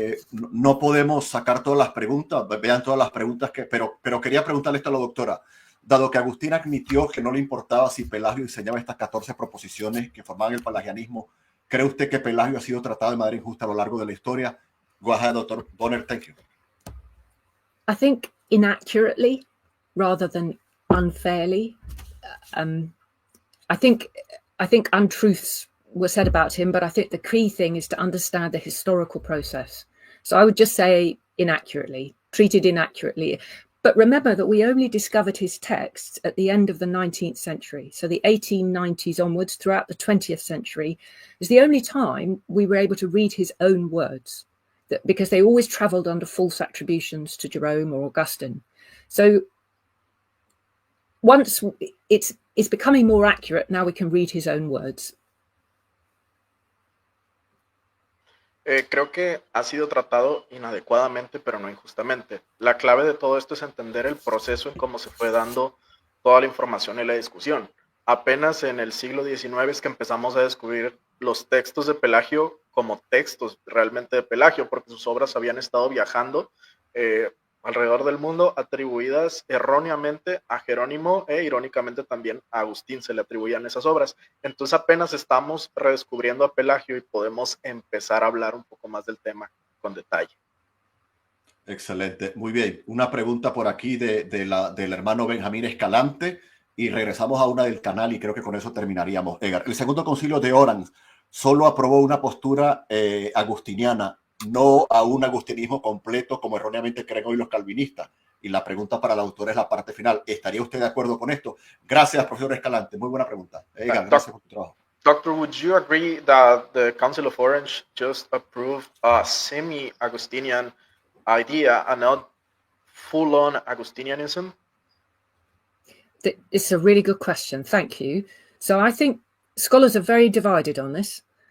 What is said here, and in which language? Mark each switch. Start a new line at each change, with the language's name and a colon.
Spanish: No podemos sacar todas las preguntas, vean todas las preguntas, pero quería preguntarle esto a la doctora. Dado que Agustín admitió que no le importaba si Pelagio enseñaba estas 14 proposiciones que formaban el pelagianismo, ¿cree usted que Pelagio ha sido tratado de manera injusta a lo largo de la historia?
English: Go ahead, Dr. Bonner. Thank you. I think inaccurately rather than unfairly. I think untruths were said about him, but I think the key thing is to understand the historical process. So I would just say inaccurately, treated inaccurately. But remember that we only discovered his texts at the end of the 19th century. So the 1890s onwards, throughout the 20th century, is the only time we were able to read his own words, because they always travelled under false attributions to Jerome or Augustine. So once it's becoming more accurate, now we can read his own words.
Spanish: Creo que ha sido tratado inadecuadamente, pero no injustamente. La clave de todo esto es entender el proceso en cómo se fue dando toda la información y la discusión. Apenas en el siglo XIX es que empezamos a descubrir los textos de Pelagio como textos realmente de Pelagio, porque sus obras habían estado viajando alrededor del mundo, atribuidas erróneamente a Jerónimo e irónicamente también a Agustín se le atribuían esas obras. Entonces apenas estamos redescubriendo a Pelagio y podemos empezar a hablar un poco más del tema con detalle. Excelente, muy bien. Una pregunta por aquí del hermano Benjamín Escalante y regresamos a una del canal y creo que con eso terminaríamos. Edgar, el Segundo Concilio de Orange solo aprobó una postura agustiniana, no a un agustinismo completo como erróneamente creen hoy los calvinistas. Y la pregunta para la autora es la parte final. ¿Estaría usted de acuerdo con esto? Gracias, profesor Escalante. Muy buena pregunta. Gracias por tu trabajo.
English: Doctor, would you agree that the Council of Orange just approved a semi-Augustinian idea and not full-on Augustinianism? It's a really good question. Thank you. So I think scholars are very divided on this.